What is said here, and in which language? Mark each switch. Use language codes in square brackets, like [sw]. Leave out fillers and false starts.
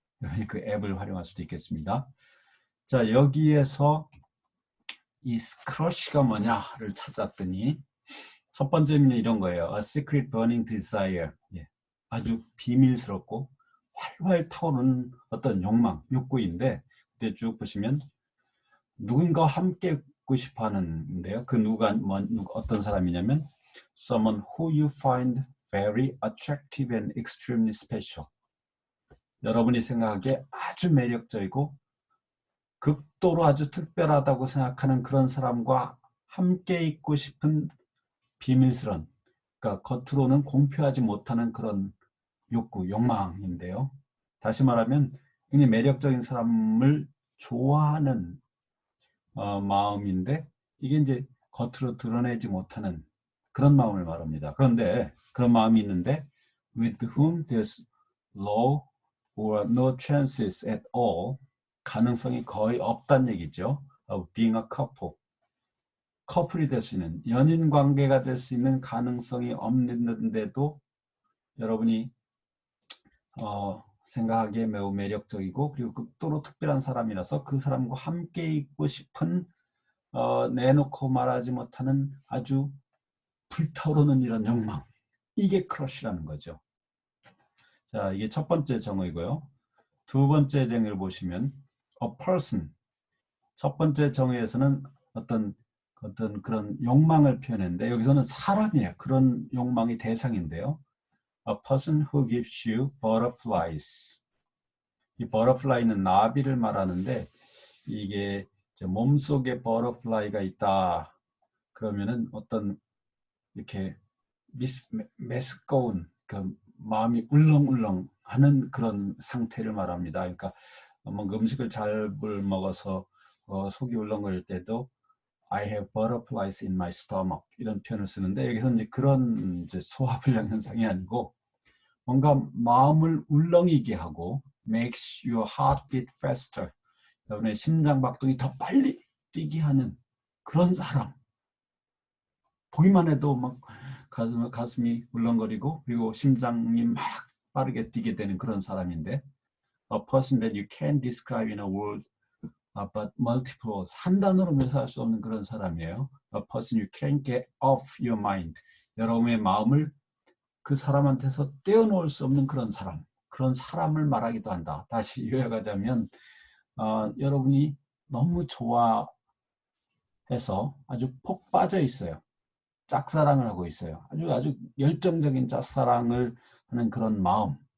[ko] 여러분이 그 앱을 활용할 수도 있겠습니다. 자, 여기에서 이 crush가 뭐냐를 찾았더니 첫 번째 의미는 이런 거예요. [en] A secret burning desire. [ko] 예, 아주 비밀스럽고 활활 타오르는 어떤 욕망, 욕구인데 그때 쭉 보시면 누군가와 함께 있고 싶어 하는데요. 그 누가 어떤 사람이냐면 [en] someone who you find very attractive and extremely special. [ko] 여러분이 생각하기에 아주 매력적이고 극도로 아주 특별하다고 생각하는 그런 사람과 함께 있고 싶은 비밀스러운, 그러니까 겉으로는 공표하지 못하는 그런 욕구, 욕망인데요. 다시 말하면 굉장히 매력적인 사람을 좋아하는 마음인데 이게 이제 겉으로 드러내지 못하는 그런 마음을 말합니다. 그런데 그런 마음이 있는데 [en] with whom there's low or no chances at all, [ko] 가능성이 거의 없다는 얘기죠. [en] of being a couple. [ko] 커플이 될 수 있는, 연인 관계가 될 수 있는 가능성이 없는데도 여러분이 생각하기에 매우 매력적이고 그리고 극도로 특별한 사람이라서 그 사람과 함께 있고 싶은 내놓고 말하지 못하는 아주 불타오르는 이런 욕망, 이게 크러쉬라는 거죠. 자, 이게 첫 번째 정의고요. 두 번째 정의를 보시면 a person, 첫 번째 정의에서는 어떤 그런 욕망을 표현했는데 여기서는 사람이에요. 그런 욕망이 대상인데요. [en] A person who gives you butterflies. [ko] 이 butterfly는 나비를 말하는데 이게 몸속에 버터플라이가 있다. 그러면은 어떤 이렇게 메스꺼운 그 마음이 울렁울렁 하는 그런 상태를 말합니다. 그러니까 뭔가 음식을 잘못 먹어서 속이 울렁거릴 때도 [en] I have butterflies in my stomach [ko] 이런 표현을 쓰는데 여기서 이제 그런 이제 소화불량 현상이 아니고 뭔가 마음을 울렁이게 하고 [en] makes your heart beat faster. [ko] 여러분의 심장박동이 더 빨리 뛰게 하는 그런 사람. 보기만 해도 막 가슴이 울렁거리고 그리고 심장이 막 빠르게 뛰게 되는 그런 사람인데 [en] a person that you can't describe in a word but multiple words. [ko] 한 단어로 묘사할 수 없는 그런 사람이에요. [en] A person you can't get off your mind. [ko] 여러분의 마음을 그 사람한테서 떼어놓을 수 없는 그런 사람. 그런 사람을 말하기도 한다. 다시 요약하자면 여러분이 너무 좋아해서 아주 폭 빠져 있어요. 짝사랑을 하고 있어요. 아주 열정적인 짝사랑을 하는 그런 마음.